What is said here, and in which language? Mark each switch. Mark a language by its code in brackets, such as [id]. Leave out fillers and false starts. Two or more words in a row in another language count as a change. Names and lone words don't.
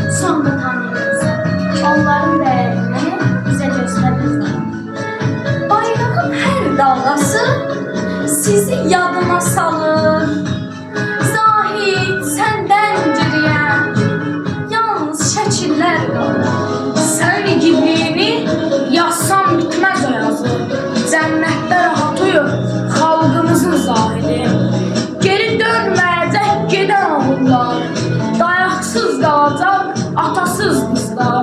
[az] can da tanıyırız. [tr] Onların değerini bize gösterirler. [az] Bayrağın her dalgası sizi yadıma salır. [tr] Zahid senden geriye yalnız [az] şəkillər qalır. Sən igidliyini yazsam bitməz o yazı. Cənnətdə rahat uyur xalqımızın zahidi. Geri dönməyəcək gedən oğullar. Dayaqsız qalacaq atasız qızlar.